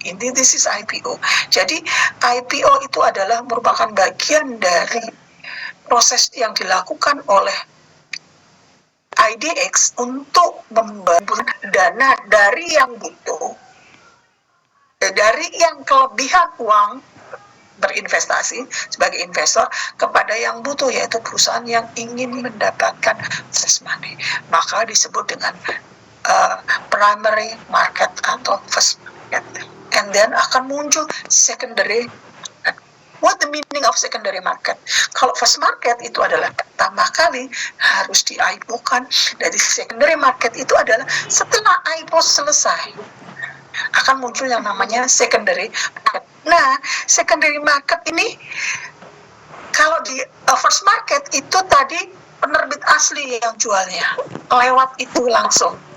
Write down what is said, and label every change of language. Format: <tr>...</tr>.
<id>Ini</id> <en>this is IPO.</en> <id>Jadi IPO itu adalah merupakan bagian dari proses yang dilakukan oleh IDX untuk membangun dana dari yang butuh, dari yang kelebihan uang berinvestasi sebagai investor kepada yang butuh, yaitu perusahaan yang ingin mendapatkan fresh money. Maka disebut dengan primary market atau first market.</id> <en>And then</en> <id>akan muncul</id> <en>secondary. What the meaning of secondary market?</en> <id>Kalau first market itu adalah pertama kali harus di-IPO-kan. Dari secondary market itu adalah setelah IPO selesai akan muncul yang namanya secondary market. Nah, secondary market ini kalau di first market itu tadi penerbit asli yang jualnya, lewat itu langsung.</id>